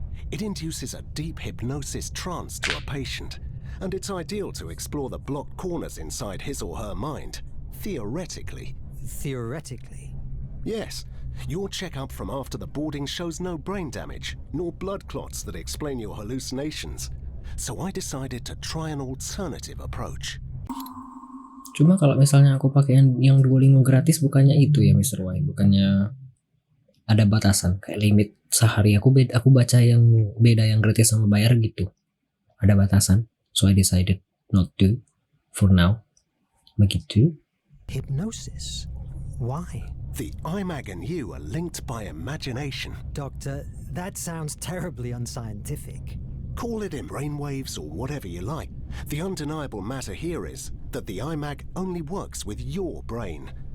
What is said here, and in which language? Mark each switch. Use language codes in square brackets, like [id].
[en] It induces a deep hypnosis trance to a patient, and it's ideal to explore the blocked corners inside his or her mind, theoretically. Theoretically. Yes, your checkup from after the boarding shows no brain damage, nor blood clots that explain your hallucinations. So I decided to try an alternative approach. [id] Cuma kalau misalnya aku pakai yang Duolingo gratis, bukannya itu ya Mr. Y, bukannya ada batasan kayak limit sehari aku baca yang beda yang gratis sama bayar gitu. Ada batasan. [en] So I decided not to for now. [id] Begitu. [en] Hypnosis? Why? The IMAG and you are linked by imagination. Doctor, that sounds terribly unscientific. Call it in brainwaves or whatever you like. The undeniable matter here is that the IMAG only works with your brain.